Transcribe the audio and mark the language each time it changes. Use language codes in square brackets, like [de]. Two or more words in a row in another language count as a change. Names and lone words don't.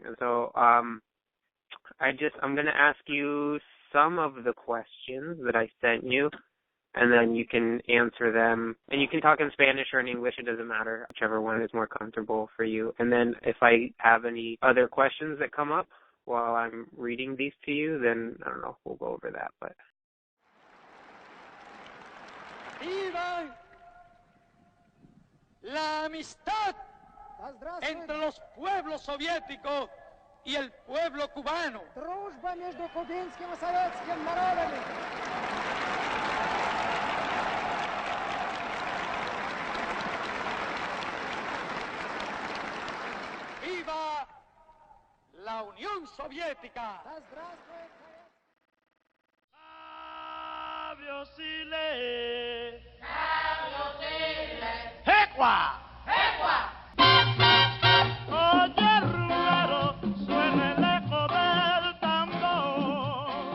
[en] So, I'm going to ask you some of the questions that I sent you, and then you can answer them. And you can talk in Spanish or in English, it doesn't matter, whichever one is more comfortable for you. And then if I have any other questions that come up while I'm reading these to you, then, I don't know, we'll go over that. But [es] ¡Viva la amistad entre los pueblos soviéticos y el pueblo cubano! [ru] Дружба между кубинским и советским народами! [es] ¡Viva la Unión Soviética! [ru] Да здравствует [es] Sabio Sile. ¡Ecua! Oye, rumbero, suena el eco del tambor.